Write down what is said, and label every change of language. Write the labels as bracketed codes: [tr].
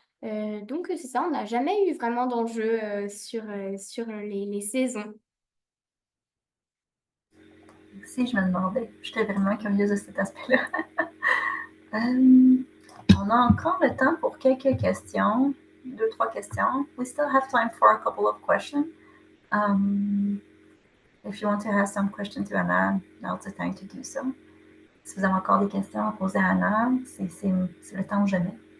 [fr] Donc c'est ça, on n'a jamais eu vraiment d'enjeu sur les saisons. Si je me demandais, j'étais vraiment curieuse de cet aspect-là. Euh, on a encore le temps pour quelques questions, deux, trois questions. [en] We still have time for a couple of questions. If you want to ask some questions to Anna, now's the time to do so. [fr] Si vous avez encore des questions à poser à Anna, c'est le temps ou jamais.